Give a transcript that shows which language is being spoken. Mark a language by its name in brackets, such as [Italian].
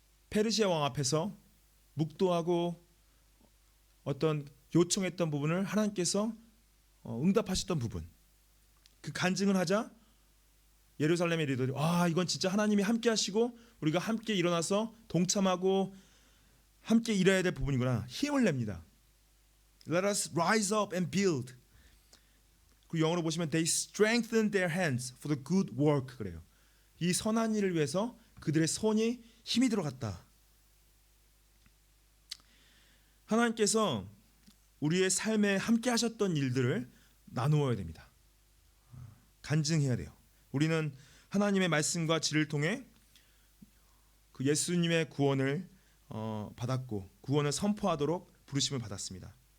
[Korean] 페르시아 왕 앞에서 묵도하고 어떤 요청했던 부분을 하나님께서 응답하셨던 부분, 그 간증을 하자 예루살렘의 리더들이 이건 진짜 하나님이 함께 하시고 우리가 함께 일어나서 동참하고 함께 일해야 될 부분이구나. 힘을 냅니다. [English] Let us rise up and build. [Korean] 그 영어로 보시면 [English] they strengthen their hands for the good work [Korean] 그래요. 이 선한 일을 위해서 그들의 손이 힘이 들어갔다. 하나님께서 우리의 삶에 함께 하셨던 일들을 나누어야 됩니다. 간증해야 돼요. 우리는 하나님의 말씀과 지를 통해 그 예수님의 구원을 받았고 구원을 선포하도록 부르심을 받았습니다.